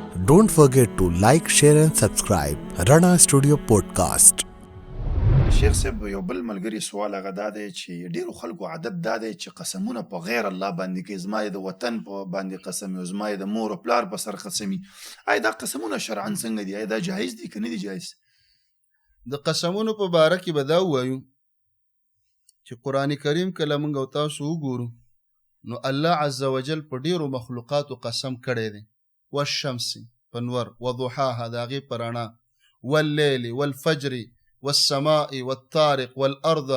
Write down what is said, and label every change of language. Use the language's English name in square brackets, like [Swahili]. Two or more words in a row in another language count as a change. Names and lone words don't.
[English] Don't forget to like, share and subscribe Rana Studio Podcast. [Pashto] شیخ صاحب یو بل ملګری سوال هغه دا دی چې ډیرو خلکو عادت دا دی چې قسمونه په غیر الله باندې کوي، زما د وطن په باندې قسم وي، زما د مور او پلار په سر قسم وي. آیا دا قسمونه شرعاً څنګه دي؟ آیا دا جایز دي که نه دي جایز؟ د قسمونو په باره کې به دا ووایو چې قرآن کریم کله موږ او تاسو وګورو نو [Arabic] الله عز وجل [Pashto] په ډیرو مخلوقاتو قسم کړی دی، والشمس په نور، وضحاها د هغې په رڼا، [Arabic] واللیل والفجر والسماء والطارق والارض.